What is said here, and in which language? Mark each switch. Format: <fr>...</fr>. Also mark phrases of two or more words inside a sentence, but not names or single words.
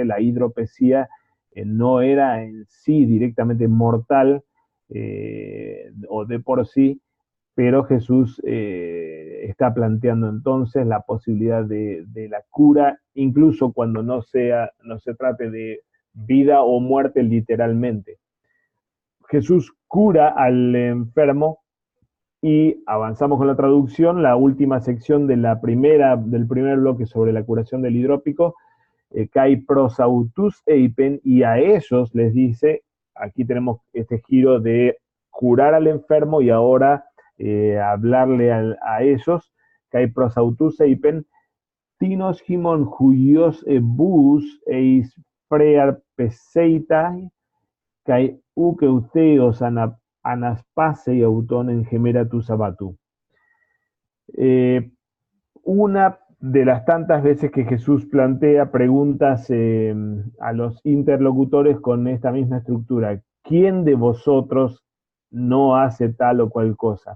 <es>La hidropesía no era en sí directamente mortal o de por sí, pero Jesús está planteando entonces la posibilidad de la cura, incluso cuando no se trate de vida o muerte literalmente. Jesús cura al enfermo y avanzamos con la traducción, la última sección del primer bloque sobre la curación del hidrópico,</es> <el>καὶ πρὸς αὐτοὺς εἶπεν,</el> <es>y a ellos les dice, aquí tenemos este giro de curar al enfermo y ahora hablarle a ellos,</es> <el>καὶ πρὸς αὐτοὺς εἶπεν, τίνος ὑμῶν υἱὸς βοῦς εἰς φρέαρ πεσεῖται, καὶ οὐκ εὐθέως ἀνασπάσει αὐτὸν ἐν ἡμέρᾳ τοῦ σαββάτου.</el> <es>Una de las tantas veces que Jesús plantea preguntas a los interlocutores con esta misma estructura. ¿Quién de vosotros no hace tal o cual cosa?</es>